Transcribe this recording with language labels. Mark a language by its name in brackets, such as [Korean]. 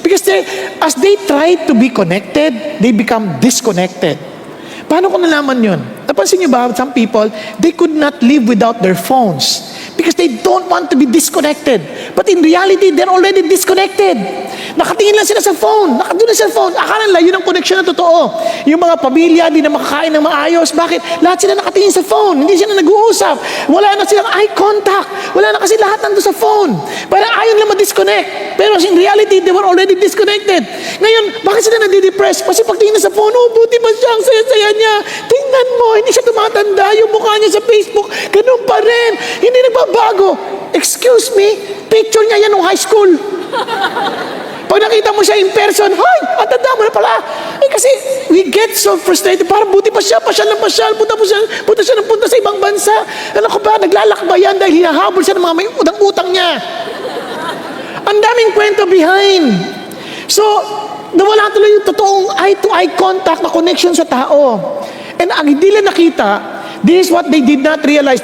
[English] Because as they try to be connected, they become disconnected. [Filipino] Paano ko nalaman yun? Napansin niyo ba, [English] some people, they could not live without their phones because they don't want to be disconnected. But in reality, they're already disconnected. [Filipino] Nakatingin lang sila sa phone. Nakadun na sa phone. Akala nila, yun ang connection na totoo. Yung mga pamilya, di na makakain ng maayos. Bakit? Lahat sila nakatingin sa phone. Hindi sila nag-uusap. Wala na silang eye contact. Wala na kasi lahat nandun sa phone. Parang ayaw nila ma-disconnect. [English] Pero in reality, they were already disconnected. [Filipino] Ngayon, bakit sila nadi-depress? Kasi pagtingin na sa phone, oh, buti ba siya? Ang saya-saya niya. Tingnan mo, hindi siya tumatanda. Yung mukha niya sa Facebook, ganun pa rin. Hindi nagbabago. [English] Excuse me, [Filipino] picture niya yan nung high school. Pag nakita mo siya [English] in person, [Filipino] hay, ang tanda mo na pala. [English] Kasi we get so frustrated. [Filipino] Parang buti pa siya, pasyal ng pasyal. Punta siya ng punta sa ibang bansa. Alam ko ba, naglalakbayan dahil hinahabol siya ng mga may utang-utang niya. Ang daming kwento behind. So, nawala tuloy yung totoong eye-to-eye contact na connection sa tao. And ang hindi nila nakita, [English] this is what they did not realize.